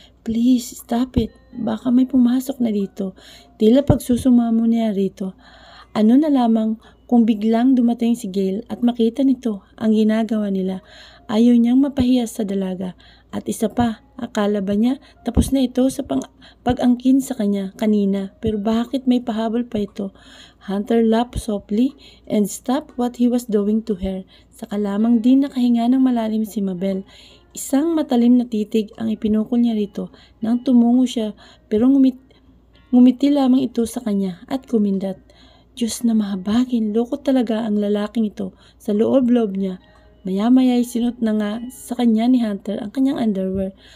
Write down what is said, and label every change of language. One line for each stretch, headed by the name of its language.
English: Please, stop it.
Filipino: Baka may pumasok na dito. Tila pagsusumamo niya rito. Ano na lamang kung biglang dumating si Gail at makita nito ang ginagawa nila. Ayaw niyang mapahiya sa dalaga. At isa pa, akala ba niya tapos na ito sa pag-angkin sa kanya kanina. Pero bakit may pahabol pa ito?
English: Hunter laughed softly and stopped what he was doing to her.
Filipino: Saka lamang din nakahinga ng malalim si Mabel. Isang matalim na titig ang ipinukol niya rito nang tumungo siya pero ngumiti lamang ito sa kanya at kumindat. Diyos na mahabagin, loko talaga ang lalaking ito sa loob-loob niya. Maya-maya ay sinot na nga sa kanya ni Hunter ang kanyang underwear.